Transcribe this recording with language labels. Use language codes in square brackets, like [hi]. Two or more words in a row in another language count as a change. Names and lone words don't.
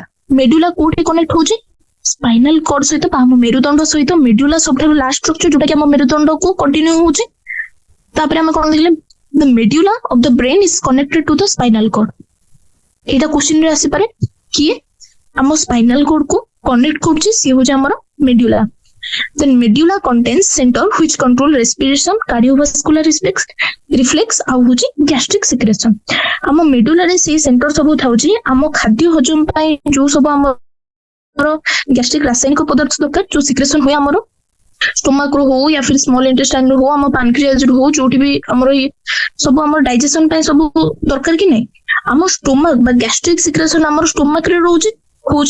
[or] ମେଡୁଲା କୋଉଠି କନେକ୍ଟ ହଉଛି, [en] spinal cord [or] ସହିତ ବା ଆମ ମେରୁଦଣ୍ଡ ସହିତ। ମେଡୁଲା ସବୁଠାରୁ [en] last structure [or] ଯୋଉଟା କି ଆମ ମେରୁଦଣ୍ଡକୁ କଣ୍ଟିନ୍ୟୁ ହଉଛି। ତାପରେ ଆମେ କଣ ଦେଖିଲେ, [en] the medulla of the brain is connected to the spinal cord. [or] ଏଇଟା କ୍ୱେଶ୍ଚିନ୍ ରେ ଆସିପାରେ, କିଏ ଆମ [en] spinal cord [or] କୁ କନେକ୍ଟ କରୁଛି, ସିଏ ହଉଛି ଆମର ମେଡୁଲା। [en] Then medulla contains center which control respiration, cardiovascular reflex [or] ଆଉ ହଉଛି [en] gastric secretion। [or] ଆମ ମେଡୁଲାରେ ସେଇ ସେଣ୍ଟର ସବୁ ଥାଉଛି ଆମ ଖାଦ୍ୟ ହଜମ ପାଇଁ, ଯୋଉ ସବୁ ଆମର ଗ୍ୟାଷ୍ଟ୍ରିକ ରାସାୟନିକ ପଦାର୍ଥ ଦରକାର, ଯୋଉ ସିକ୍ରେସନ ହୁଏ ଆମର ଷ୍ଟୋମାକ ରୁ ହଉ [hi] या फिर [en] small intestine [or] ରୁ ହଉ, ଆମ ପାନକ୍ରିଆଜ ରୁ ହଉ, ଯୋଉଠି ବି ଆମର ସବୁ ଆମର ଡାଇଜେସନ ପାଇଁ ସବୁ ଦରକାର କି ନାହିଁ, ଆମ ଷ୍ଟୋମାକ ବା [en] gastric secretion [or] ଆମର ଷ୍ଟୋମାକ ରେ ରହୁଛି ହଉଛି।